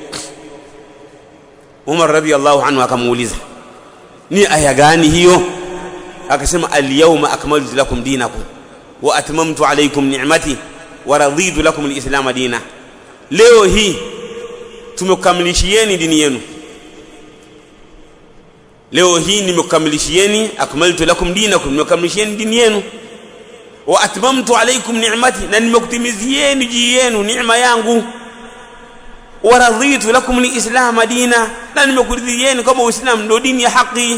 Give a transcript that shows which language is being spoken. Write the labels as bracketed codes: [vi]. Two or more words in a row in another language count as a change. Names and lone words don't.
[sw] Umar [ar] رضي الله عنه [sw] akamuuliza, ni aya gani hiyo? Akasema, [ar] اليوم أكملت لكم دينكم وأتممت عليكم نعمتي ورضيت لكم الإسلام دينا, [sw] leo hii tumekamilishieni dini yenu, leo hii nimekamilishieni, [ar] أكملت لكم دينكم, [sw] nimekamilishieni dini yenu, [ar] وأتممت عليكم نعمتي, [sw] na nimekutimizieni juu yenu neema yangu, [ar] ورضيت لكم الإسلام دينا, [sw] na nimekuridhieni kama Uislamu ndio dini ya haki.